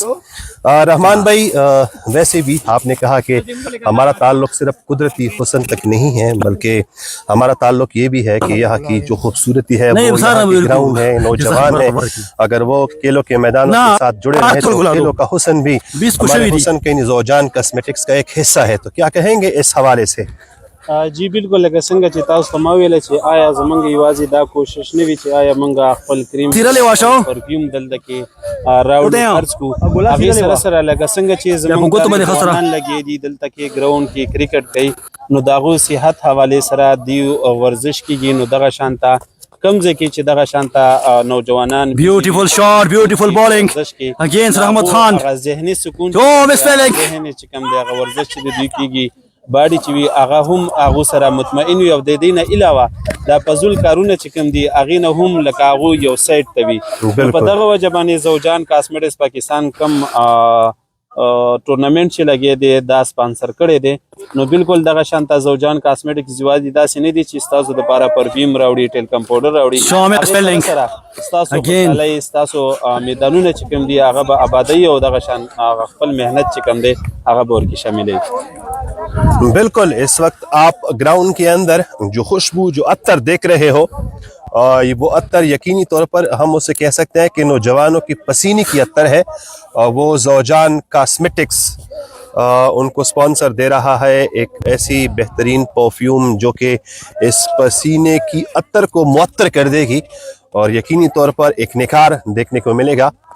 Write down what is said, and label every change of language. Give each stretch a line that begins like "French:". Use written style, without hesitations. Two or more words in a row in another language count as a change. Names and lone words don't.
Urdu: رحمان بھائی، ویسے بھی آپ نے کہا کہ ہمارا تعلق صرف قدرتی حسن تک نہیں ہے، بلکہ ہمارا تعلق یہ بھی ہے کہ یہاں کی جو خوبصورتی ہے وہ یہاں کے گراؤنڈ ہے، نوجوان ہے، اگر وہ کھیلوں کے میدانوں کے ساتھ جڑے رہے تو کھیلوں کا حسن بھی ہمارے حسن کے زوجان کاسمیٹکس کا ایک حصہ ہے. تو کیا کہیں گے اس حوالے سے? جی بالکل,
Pashto: लکه څنګه چې تاسو ته ما ویل چې آیا زمونږ یوازې دا کوشش نه وي چې آیا مونږ خپل کریم پرفیوم دلته کې راوړو خرڅ کو، هغې سره سره لکه څنګه چې زمونږ ځوانان لګې دي دلته کې ګراوند کې کرکټ کوي، نو د هغوی صحت حوالې سره دی ورزش کېږي، نو دغه شانته کم ځای کې چې دغه شانته نوجوانان
English: beautiful shot, beautiful bowling against رحمت خان.
Pashto: ذهني سکون misspelling. ذهني چې کوم دی هغه ورزش چې دوی کېږي باډي چې وي هغه هم هغو سره مطمئن وي، او د دې نه علاوه دا فضول کارونه چې کوم دي هغې نه هم لکه هغو یو سایډ ته وي. په دغه وجه باندې ذوجان کاسمیټکس پاکستان کم ټورنمنټ چې لګی دی دا سپانسر کړی دی، نو بالکل دغه شانته ذوجان کاسمیټکس یوازې داسې نه دي چې ستاسو دپاره پرفیوم راوړي، ټیلکم پاوډر راوړي، سره ستاسو خوشحالۍ ستاسو میدانونه چې کوم دي هغه به آبادوي، او دغه شان هغه خپل محنت چې کوم دی هغه به ورکې شاملوي.
Urdu: بالکل، اس وقت آپ گراؤنڈ کے اندر جو خوشبو جو عطر دیکھ رہے ہو، یہ وہ عطر یقینی طور پر ہم اسے کہہ سکتے ہیں کہ نوجوانوں کی پسینے کی عطر ہے، اور وہ زوجان کاسمیٹکس ان کو اسپانسر دے رہا ہے ایک ایسی بہترین پرفیوم جو کہ اس پسینے کی عطر کو معطر کر دے گی، اور یقینی طور پر ایک نکھار دیکھنے کو ملے گا.